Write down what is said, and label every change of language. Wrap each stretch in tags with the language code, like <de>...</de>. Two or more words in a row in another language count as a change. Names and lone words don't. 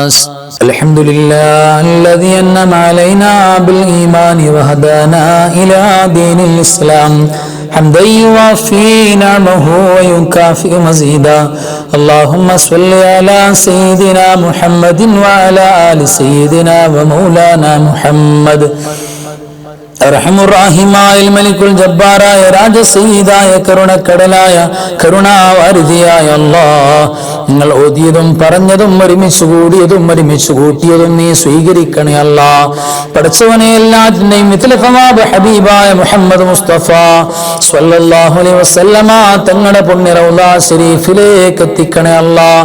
<ar>الحمد لله الذي أنعم علينا بالإيمان وهدانا إلى دين الإسلام حمدا يوافي نعمه ويكافئ مزيدا. اللهم صل على سيدنا محمد وعلى آل سيدنا ومولانا محمد.</ar> <ml>അർഹമുർറഹീമായ മലിക്കുൽ ജബ്ബാറായ രാജസയ്യിദായ കരുണക്കടലായ കരുണാവാരിധിയായ അല്ലാഹ്, നിങ്ങൾ ഓതിയതും പറഞ്ഞതും ഒരുമിച്ച് കൂടിയതും ഒരുമിച്ച് കൂട്ടിയതും നീ സ്വീകരിക്കണേ അല്ലാഹ്. പഠിച്ചവനെ എല്ലാറ്റിന്റെയും മിത്ലഫവാബ് ഹബീബായ മുഹമ്മദ് മുസ്തഫ</ml> <ar>صلى الله عليه وسلم</ar> <ml>തങ്ങളുടെ പുണ്യ റൗളാ ശരീഫിലേക്ക് എത്തിക്കണേ അല്ലാഹ്.</ml>